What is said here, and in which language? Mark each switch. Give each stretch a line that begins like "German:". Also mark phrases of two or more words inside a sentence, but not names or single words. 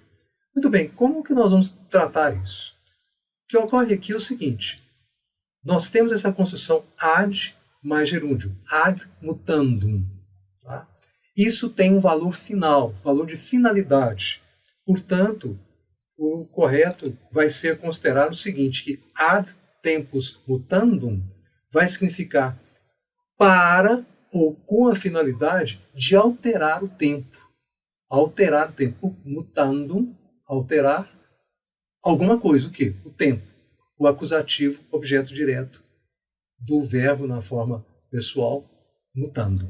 Portuguese: Muito bem, como que nós vamos tratar isso? O que ocorre aqui é o seguinte, nós temos essa construção ad mais gerúndio,
Latin: ad mutandum.
Portuguese: Tá? Isso tem um valor final, valor de finalidade. Portanto, o correto vai ser considerar o seguinte, que
Latin: ad tempus mutandum
Portuguese: vai significar para ou com a finalidade de alterar o tempo. Alterar o tempo. Mutandum, alterar alguma coisa. O quê? O tempo. O acusativo, objeto direto do verbo na forma pessoal, mutandum.